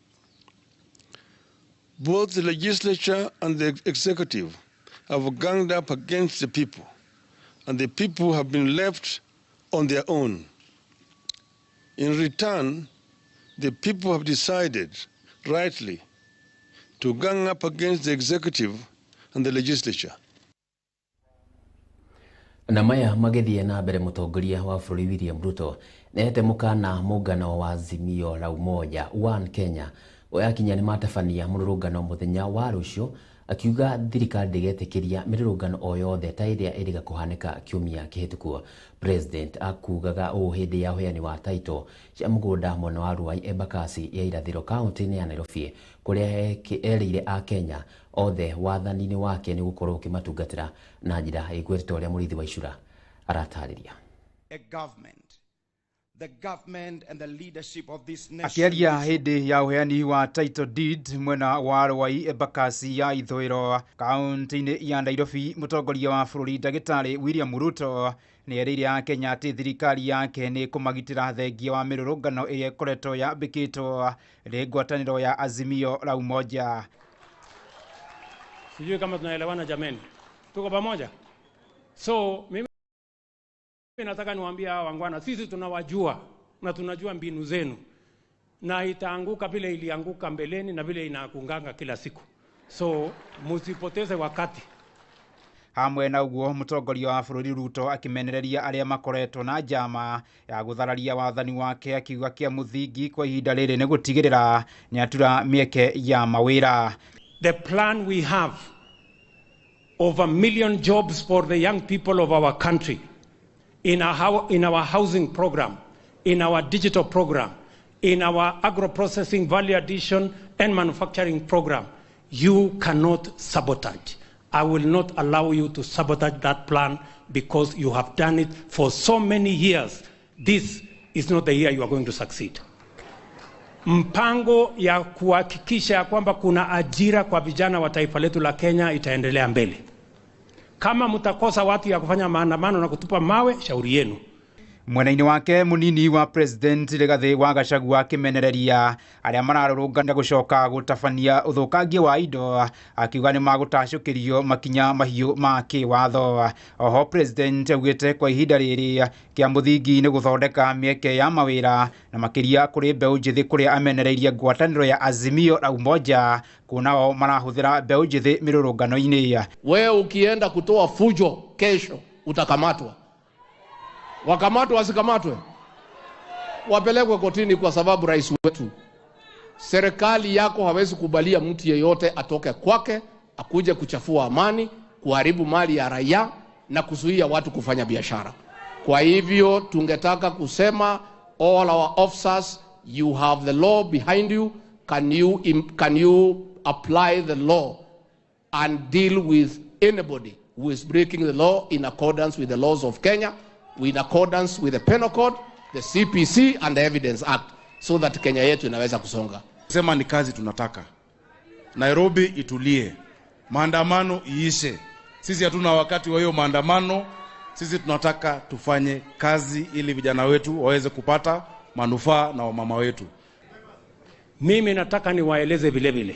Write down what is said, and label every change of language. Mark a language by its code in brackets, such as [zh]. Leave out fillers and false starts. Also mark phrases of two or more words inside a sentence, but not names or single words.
[en] Both the legislature and the executive have ganged up against the people, and the people have been left on their own. In return, the people have decided, rightly, to gang up against the executive and the legislature. [ki] Na maya magĩthiĩ na mbere mũtongoria wa bũrũri William Ruto nĩete mũkana mũngano wa Azimio la Umoja One Kenya oyakinya nĩ matabania mũrũrũngano mũthenya wa rũciũ akiuga thirikari ndĩgetĩkĩria mĩrũrũngano o yothe ta ĩrĩa ĩrĩga kũhanĩka kiumia kĩhĩtũku. President akugaga ũũ hĩndĩ ya ũheani wa title cia mũgũnda mwena wa Ruai Embakasi ya irathĩro kaunti-inĩ ya Nairobi kũrĩa erĩire a Kenya othe wathani-inĩ wake nĩ gũkorwo ũkĩmatungatĩra na njĩra ĩgwetete ũrĩa mũrithi wa icura aratarĩria. [en] The government and the leadership of this nation. [ki] Akiaria hĩndĩ ya ũheani wa title deed mwena wa Ruai Embakasi ya ithũĩro kaunti-inĩ ya Nairobi, mũtongoria wa bũrũri Ndagĩtarĩ William Ruto nĩ erĩire a Kenya atĩ thirikari yake nĩ kũmagitĩra thengia wa mĩrũrũngano ĩrĩa ĩkoretwo yambĩkĩtwo nĩ ngwatanĩro ya Azimio la Umoja. [sw] Sijui kama tunaelewana jameni. Tuko pamoja? So mimi nataka niwaambie hawa wangwana, sisi tunawajua na tunajua mbinu zenu, na itaanguka vile ilianguka mbeleni na vile inaangukanga kila siku, so musipoteze wakati. [ki] Hamwe na uguo mũtongoria wa bũrũri Ruto akimenereria arĩa makoretwo na njama ya gũthararia wathani wake akiuga kĩa mũthingi kwa ihinda rĩrĩ nĩ gũtigĩrĩra nĩatura mĩeke ya mawĩra. [en] The plan we have of 1 million jobs for the young people of our country, in our housing program, in our digital program, in our agro-processing, value addition and manufacturing program, you cannot sabotage. I will not allow you to sabotage that plan because you have done it for so many years. This is not the year you are going to succeed. [sw] Mpango ya kuhakikisha kwamba kuna ajira kwa vijana wa taifa letu la Kenya itaendelea mbele. Kama mtakosa watu ya kufanya maandamano na kutupa mawe, shauri yenu. [ki] Mwena-ini wake munini wa president Rigathi wa Gachagua akimenereria aria mararũrũngana gucoka gutabania uthukangia wa indo akiuga ni magutacukirio makinya mahiũ ma kĩwatho. Oho president augĩte kwa ihinda rĩrĩ kĩa mũthingi nĩ gũthondeka mĩeke ya mawĩra na makĩria kũrĩ mbeũ njĩthĩ kũrĩa amenereirie ngwatanĩro ya Azimio la Umoja kunao marahũthĩra mbeũ njĩthĩ mĩrũrũngano-inĩ. [sw] Wewe ukienda kutoa fujo kesho utakamatwa. Wakamatwe wasikamatwe, wapelekwe kotini, kwa sababu rais wetu, serikali yako hawezi kubalia mtu yeyote atoke kwake akuje kuchafua amani, kuharibu mali ya raia na kuzuia watu kufanya biashara. Kwa hivyo tungetaka kusema [en] all our officers, you have the law behind you. Can you apply the law and deal with anybody who is breaking the law in accordance with the laws of Kenya, in accordance with the Penal Code, the CPC and the Evidence Act, so that [sw] Kenya yetu inaweza kusonga. Sema ni kazi tunataka. Nairobi itulie. Maandamano iishe. Sisi hatuna wakati wa hiyo maandamano. Sisi tunataka tufanye kazi ili vijana wetu waweze kupata manufaa na wamama wetu. Mimi nataka niwaeleze vile vile.